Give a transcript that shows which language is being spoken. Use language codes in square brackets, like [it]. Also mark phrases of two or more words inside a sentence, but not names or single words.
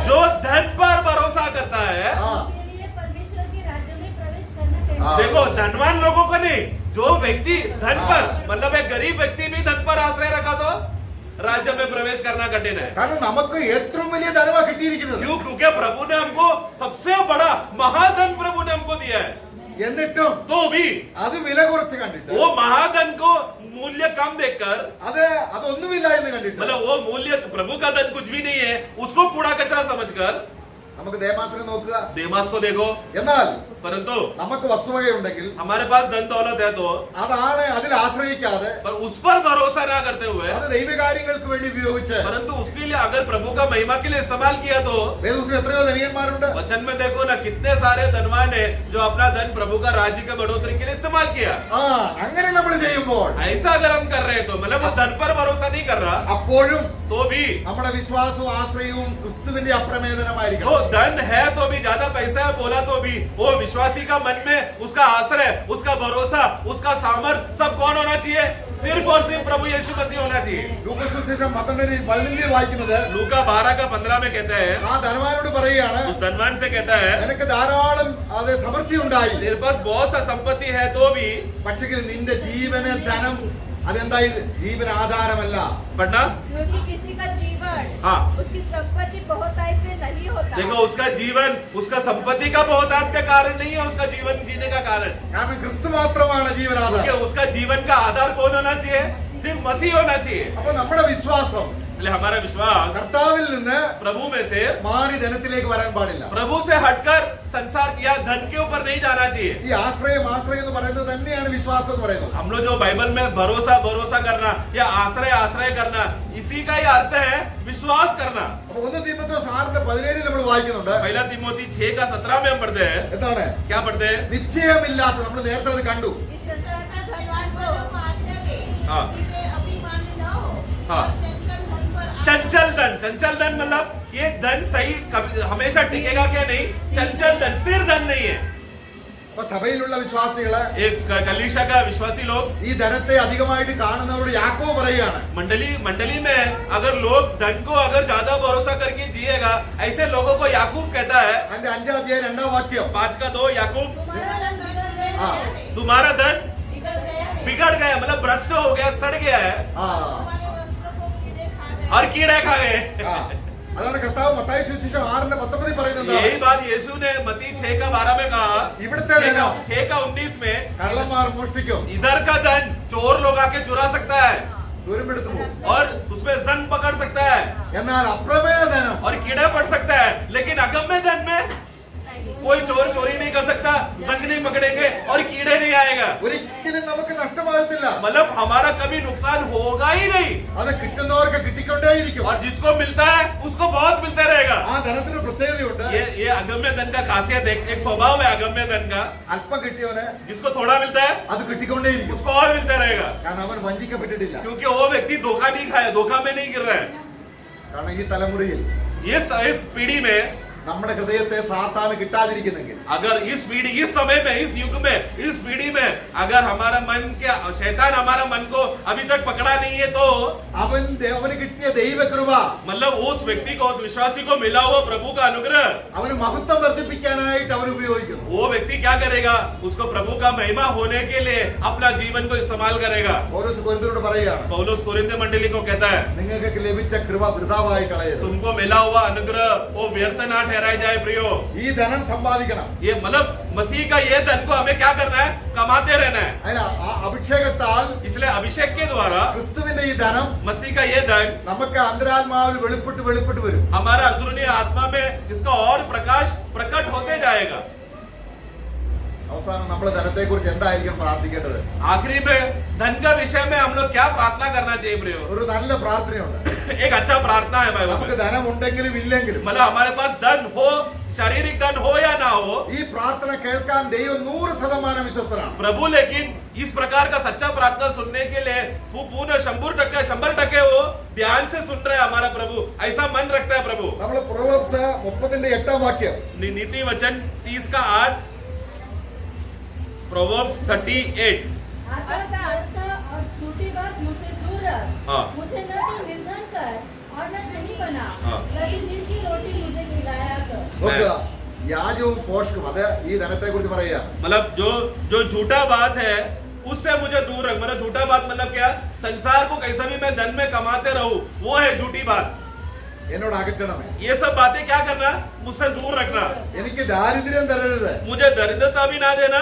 [hi] जो धन पर भरोसा करता है, ആ, उनके लिए परमेश्वर के राज्य में प्रवेश करना कैसा हाँ। देखो धनवान लोगों को नहीं, जो व्यक्ति धन पर हाँ। मतलब एक गरीब व्यक्ति भी धन पर आश्रय रखा तो राज्य में प्रवेश करना कठिन है। [ml] കാരണം നമുക്ക് ഏറ്റവും വലിയ ധനവാ കിട്ടിയിരിക്കുന്നത്. [hi] क्यों? क्योंकि प्रभु ने हमको सबसे बड़ा महाधन प्रभु ने हमको दिया है, [ml] എന്നിട്ടും [hi] तो भी [ml] അത് വില കുറച്ച് കണ്ടിട്ട് [hi] वो महाधन को मूल्य कम देखकर [ml] അതൊന്നുമില്ല എന്ന് കണ്ടിട്ട് [hi] मतलब वो मूल्य प्रभु का धन कुछ भी नहीं है उसको कूड़ा कचरा समझकर [ml] നമുക്ക് ദേമാസിനെ നോക്കുക. [hi] देमास को देखो। [ml] എന്നാൽ [hi] परंतु [ml] നമുക്ക് വസ്തുവകയുണ്ടെങ്കിൽ [hi] हमारे पास धन दौलत है तो [ml] അതാണ് അതിൽ ആശ്രയിക്കാതെ [hi] पर उस पर भरोसा ना करते हुए [ml] അത് ദൈവകാര്യങ്ങൾക്ക് വേണ്ടി ഉപയോഗിച്ച് [hi] परंतु उसके लिए अगर प्रभु का महिमा के लिए इस्तेमाल किया तो [ml] വേദപുസ്തകത്തിൽ എത്രയോ ധനികന്മാരുണ്ട്. [hi] वचन में देखो ना कितने सारे धनवान है जो अपना धन प्रभु का राज्य के बढ़ोतरी के लिए इस्तेमाल किया। [ml] ആ അങ്ങനെ നമ്മൾ ചെയ്യുമ്പോൾ [hi] ऐसा अगर हम कर रहे हैं तो मतलब वो धन पर भरोसा नहीं कर रहा [ml] അപ്പോഴും [hi] तो भी [ml] നമ്മുടെ വിശ്വാസവും ആശ്രയവും ക്രിസ്തുവിന്റെ [hi] तो [ml] അപ്രമേദനമായിരിക്കണം. [hi] धन है तो भी ज्यादा पैसा है बोला तो भी वो विश्वासी का मन में उसका आश्रय, उसका भरोसा, उसका सामर्थ सब कौन होना चाहिए? सिर्फ और सिर्फ प्रभु यीशु मसीह होना चाहिए। [ml] ലൂക്കോസ് സുവിശേഷം 12:15 വായിക്കുന്നത് [hi] लूका 12:15 में कहता है, [ml] ആ ധനവാനോട് പറയുകയാണ്, [hi] उस धनवान से कहता है [ml] നിനക്ക് ധാരാളം അത് സമൃദ്ധി ഉണ്ടായി, [hi] तेरे पास बहुत सा संपत्ति है तो भी [ml] പക്ഷെങ്കിൽ നിന്റെ ജീവന് ധനം അതെന്തായി? ജീവൻ ആധാരമല്ല. [hi] पढ़ना। क्योंकि किसी का जीवन हाँ। उसकी संपत्ति बहुत से नहीं होता। देखो उसका जीवन उसका संपत्ति का बहुतायत का कारण नहीं है, उसका जीवन जीने का कारण, [ml] കാരണം ക്രിസ്തു മാത്രമാണ് [hi] क्योंकि [ml] ജീവനാധാരം. [hi] उसका जीवन का आधार कौन होना चाहिए? सिर्फ मसीह होना चाहिए। [ml] അപ്പൊ നമ്മുടെ വിശ്വാസം [hi] इसलिए हमारा विश्वास [ml] കർത്താവിൽ നിന്ന് [hi] प्रभु में से [ml] മാറി ധനത്തിലേക്ക് വരാൻ പാടില്ല. [hi] प्रभु से हटकर संसार या धन के ऊपर नहीं जाना चाहिए। [ml] ഈ ആശ്രയം എന്ന് പറയുന്നത് തന്നെയാണ് വിശ്വാസം എന്ന് പറയുന്നത്. [hi] हम लोग जो बाइबल में भरोसा करना या आश्रय करना, इसी का ही अर्थ है विश्वास करना। [ml] അപ്പൊ 1 തീമോഥെയോസ് 6:17 നമ്മൾ വായിക്കുന്നുണ്ട്. [hi] पहला तिमोथी 6:17 में हम पढ़ते हैं। [ml] എന്താണ്? [hi] क्या पढ़ते हैं? [ml] നിശ്ചയമില്ലാത്ത, നമ്മൾ നേരത്തെ അത് കണ്ടു. [hi] इस संसार का ऐसा धनवान धनवान को को आज्ञा दे हाँ। कि वे अभिमानी न हो हाँ। और चंचल मन पर चंचल धन मतलब ये धन सही हमेशा टिकेगा क्या? नहीं, चंचल धन स्थिर धन नहीं है। [ml] അപ്പൊ സഭയിലുള്ള വിശ്വാസികള് [hi] एक कलीसिया का विश्वासी लोग [ml] ഈ ധനത്തെ അധികമായിട്ട് കാണുന്നവരോട് യാക്കോബ് പറയുകയാണ്, [hi] मंडली में अगर लोग धन को अगर ज्यादा भरोसा करके जिएगा, ऐसे लोगों को याकूब कहता है [ml] അതിന്റെ 5-ാം അധ്യായം 2-ാം വാക്യം, [hi] 5:2 याकूब, तुम्हारा धन बिगड़ बिगड़ गया है, गया मतलब भ्रष्ट हो गया, सड़ गया है ആ, हमारे वस्त्रों को कीड़े खा गए और कीड़े खा गए। ആ. [ml] അതാണ് കർത്താവ് മത്തായി സുവിശേഷം 6:19 പറയുന്നത്. [hi] यही बात यीशु ने मत्ती 6:12 में कहा, [ml] ഇവിടുത്തെ ധനം [hi] 6:19 में [ml] കള്ളന്മാർ മോഷ്ടിക്കും, [hi] इधर का धन चोर लोग आके चुरा सकता है [ml] തുരുമ്പെടുത്തു പോകും. [hi] और उसमें जंग पकड़ सकता है [ml] എന്നാൽ അപ്രമേയ ധനം [hi] और कीड़ा पड़ सकता है, लेकिन अगम्य धन में कोई चोर चोरी नहीं कर सकता, जंग नहीं पकड़ेंगे और कीड़े नहीं आएगा। [ml] ഒരിക്കലും നമുക്ക് നഷ്ടമാകത്തില്ല. [hi] मतलब हमारा कभी नुकसान होगा ही नहीं, [ml] അത് കിട്ടുന്നവർക്ക് കിട്ടിക്കൊണ്ടേയിരിക്കും. [hi] और जिसको मिलता है उसको बहुत मिलता रहेगा। [ml] ആ ധനത്തിന് പ്രത്യേകതയുണ്ട്. [hi] ये अगम्य धन का खासियत एक स्वभाव है अगम्य धन का, [ml] അല്പം കിട്ടിയവന് [hi] जिसको थोड़ा मिलता है [ml] അത് കിട്ടിക്കൊണ്ടേയിരിക്കും. [hi] उसको और मिलता रहेगा, [ml] കാരണം അവൻ വഞ്ചിക്കപ്പെട്ടിട്ടില്ല. [hi] क्योंकि वो व्यक्ति धोखा नहीं खाया, धोखा में नहीं गिर रहा है। [ml] കാരണം ഈ തലമുറയിൽ [hi] इस पीढ़ी में [ml] നമ്മുടെ ഹൃദയത്തെ സാത്താന് കിട്ടാതിരിക്കുന്നെങ്കിൽ, [hi] अगर इस पीढ़ी, इस समय में, इस युग में, इस पीढ़ी में अगर हमारा मन क्या, शैतान हमारा मन को अभी तक पकड़ा नहीं है, तो [ml] അവന് കിട്ടിയ ദൈവകൃപ, [hi] मतलब उस व्यक्ति को, उस विश्वासी को मिला हुआ प्रभु का अनुग्रह, [ml] അവന് മഹത്വം വർദ്ധിപ്പിക്കാനായിട്ട് അവൻ ഉപയോഗിക്കുന്നു. [hi] वो व्यक्ति क्या करेगा? उसको प्रभु का महिमा होने के लिए अपना जीवन को इस्तेमाल करेगा. [ml] പൗലോസ് കൊരിന്ത്യരോട് പറയുകയാണ്, [hi] पौलुस कोरिन्थ मंडली को कहता है, [ml] നിങ്ങൾക്ക് ലഭിച്ച കൃപ വൃഥാവായി കളയരുത്. [hi] तुमको मिला हुआ अनुग्रह वो व्यर्थ ना ठहराया जाए प्रियो. [ml] ഈ ധനം സമ്പാദിക്കണം. [hi] ये मतलब मसीह का ये धन को हमें क्या करना है? कमाते रहना है. [ml] അതിന് അഭിഷേകത്താൽ [hi] इसलिए अभिषेक के द्वारा [ml] ക്രിസ്തുവിന്റെ ഈ ധനം [hi] मसीह का ये धन [ml] നമുക്ക് അന്തരാത്മാവിൽ വെളിപ്പെട്ട് വരും. [hi] हमारा अंदरूनी आत्मा में इसका और प्रकाश प्रकट होते जाएगा. [ml] അവസാനം നമ്മൾ ധനത്തെ കുറിച്ച് എന്തായിരിക്കും പ്രാർത്ഥിക്കേണ്ടത്? [hi] आखिरी में धन का विषय में हम लोग क्या प्रार्थना करना चाहिए प्रियो? [ml] ഒരു നല്ല പ്രാർത്ഥനയുണ്ട്. [hi] एक अच्छा प्रार्थना है बाइबल [ml] നമുക്ക് [hi] में. [ml] ധനം ഉണ്ടെങ്കിലും ഇല്ലെങ്കിലും [hi] मतलब हमारे पास धन हो, शारीरिक धन हो या ना हो, [ml] ഈ പ്രാർത്ഥന കേൾക്കാൻ ദൈവം 100% വിശ്വസ്തനാണ്. [hi] प्रभु लेकिन इस प्रकार का सच्चा प्रार्थना सुनने के लिए वो पूर्ण 100% वो ध्यान से सुन रहे हैं हमारा प्रभु. ऐसा मन रखता है प्रभु. [ml] നമ്മൾ പ്രോവർബ്സ് 30:8 വാക്യം, [hi] नीति वचन 30 का 8, प्रोवर्ब्स 38. अर्थ और झूठी बात मुझसे दूर रख. हाँ. मुझे न तो निर्धन कर और न धनी बना. हाँ. प्रतिदिन की रोटी मुझे खिलाया कर. [ml] നോക്കുക, വ്യാജവും ഫോഷ്കും അത് ഈ ധനത്തെ കുറിച്ച് പറയുക. [hi] मतलब जो झूठा बात है उससे मुझे दूर रख. मतलब झूठा बात मतलब क्या? संसार को कैसा भी मैं धन में कमाते रहूं, वो है झूठी बात. [ml] എന്നോട് അകറ്റണമേ, [hi] ये सब बातें क्या करना? मुझसे दूर रखना. [ml] എനിക്ക് ദാരിദ്ര്യം തരരുത്, [hi] मुझे दरिद्रता भी ना देना